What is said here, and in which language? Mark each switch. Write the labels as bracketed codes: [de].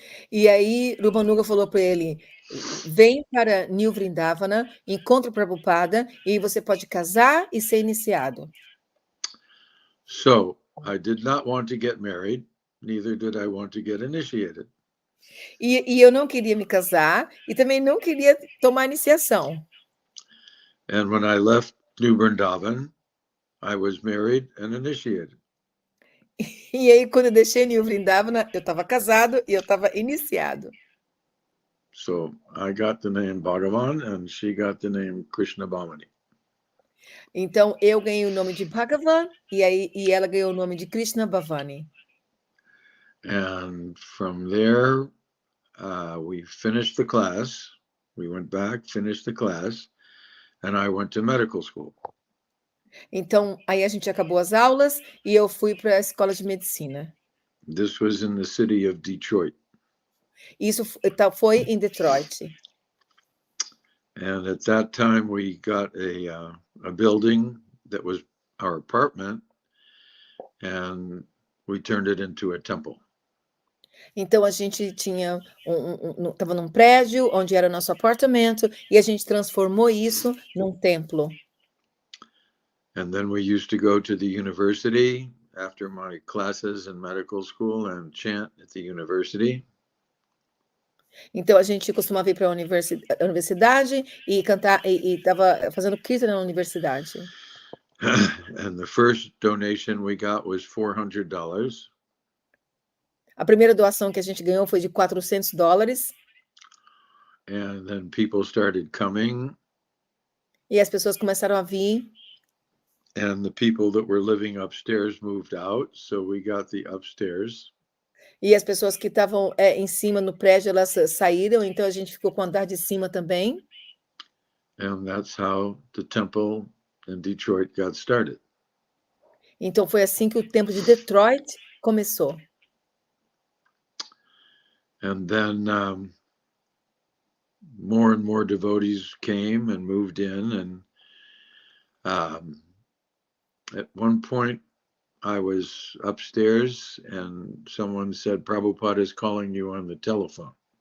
[pt] E aí Rupanuga falou para ele: vem para New Vrindavana, encontra Prabhupada e você pode casar e ser iniciado. [en] So I did not want to get married, neither did I want to get initiated. [pt] E eu não queria me casar e também não queria tomar iniciação. [en] And when I left New Vrindavan, I was married and initiated. [pt] E aí, quando eu deixei New Vrindavana, eu estava casado e eu estava iniciado. [en] So I got the name Bhagavan and she got the name Krishna Bhamani. [pt] Então, eu ganhei o nome de Bhagavan e ela ganhou o nome de Krishna Bhavani. [en] And from there, we finished the class. We went back, finished the class, and I went to medical school. [pt] Então, aí a gente acabou as aulas e eu fui para a escola de medicina. [en] This was in the city of Detroit. [pt] Isso foi em Detroit. [en] And at that time, we got a building that was our apartment, and we turned it into a temple. [pt] Então a gente tinha estava num prédio onde era o nosso apartamento e a gente transformou isso num templo. [en] And then we used to go to the university after my classes in medical school and chant at the university. [pt] Então a gente costumava ir para a universidade e cantar e estava fazendo kirtan na universidade. [en] And the first donation we got was $400. [pt] A primeira doação que a gente ganhou foi de $400. [en] And then people started coming. [pt] E as pessoas começaram a vir. [en] And the people that were living upstairs moved out, so we got the upstairs. [pt] E as pessoas que estavam em cima no prédio, elas saíram, então a gente ficou com o andar de cima também. [en] And that's how the temple in Detroit got started. [pt] Então foi assim que o templo de Detroit começou. [en] And then more and more devotees came and moved in, and at one point I was upstairs and someone said, Prabhupada is calling you on the telephone.